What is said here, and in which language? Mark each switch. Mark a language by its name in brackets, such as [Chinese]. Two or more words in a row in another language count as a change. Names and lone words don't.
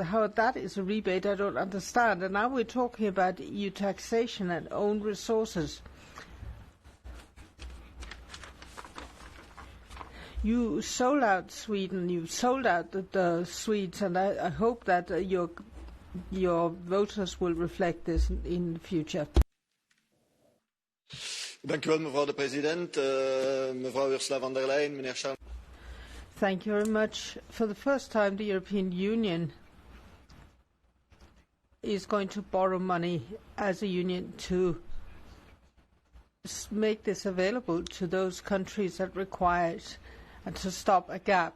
[English] How that is a rebate, I don't understand. And now we're talking about EU taxation and own resources. You sold out Sweden, you sold out the Swedes, and I hope that your voters will reflect this in the future. [Dutch] Dank u wel, mevrouw de president, mevrouw Ursula von der Leyen, meneer Charles. [English] Thank you very much. For the first time, the European Union is going to borrow money as a union to make this available to those countries that require it, and to stop a gap.